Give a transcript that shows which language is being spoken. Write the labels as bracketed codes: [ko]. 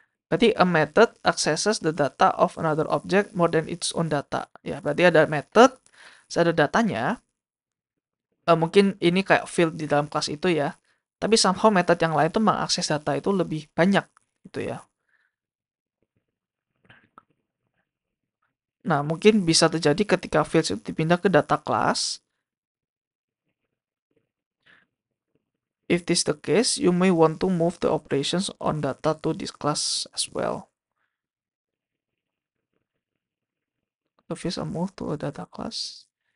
[id] Berarti [en] a method accesses the data of another object more than its own data. [id] Ya, berarti ada method, ada datanya. Mungkin ini kayak field di dalam kelas itu ya. Tapi somehow method yang lain tuh mengakses data itu lebih banyak gitu ya. Nah, mungkin bisa terjadi ketika fields itu dipindah ke data class. [en] If this the case, you may want to move the operations on data to this class as well. The fields are moved to a data class.